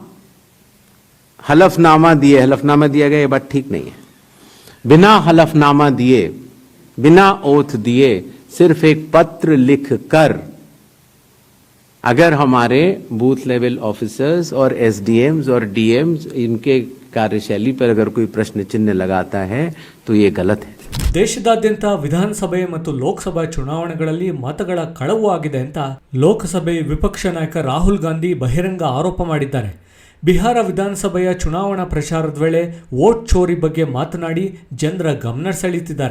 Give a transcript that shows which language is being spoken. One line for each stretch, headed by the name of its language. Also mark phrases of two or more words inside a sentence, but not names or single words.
Hindi: हलफनामा दिए, हलफनामा दिया गया, ये बात ठीक नहीं है, बिना हलफनामा दिए, बिना ओथ दिए सिर्फ एक पत्र लिखकर अगर हमारे
English: booth level officers
Hindi: और एसडीएम्स और डीएम्स इनके कार्यशैली पर अगर कोई प्रश्न चिन्ह लगाता है तो ये गलत है.
Kannada: ದೇಶದಾದ್ಯಂತ ವಿಧಾನಸಭೆ ಮತ್ತು ಲೋಕಸಭಾ ಚುನಾವಣೆಗಳಲ್ಲಿ ಮತಗಳ ಕಳವು ಆಗಿದೆ ಅಂತ ಲೋಕಸಭೆ ವಿಪಕ್ಷ ನಾಯಕ ರಾಹುಲ್ ಗಾಂಧಿ ಬಹಿರಂಗ ಆರೋಪ ಮಾಡಿದ್ದಾರೆ. ಬಿಹಾರ ವಿಧಾನಸಭೆಯ ಚುನಾವಣಾ ಪ್ರಚಾರದ ವೇಳೆ ವೋಟ್ ಚೋರಿ ಬಗ್ಗೆ ಮಾತನಾಡಿ ಜನರ ಗಮನ ಸೆಳೆಯುತ್ತಿದ್ದಾರೆ.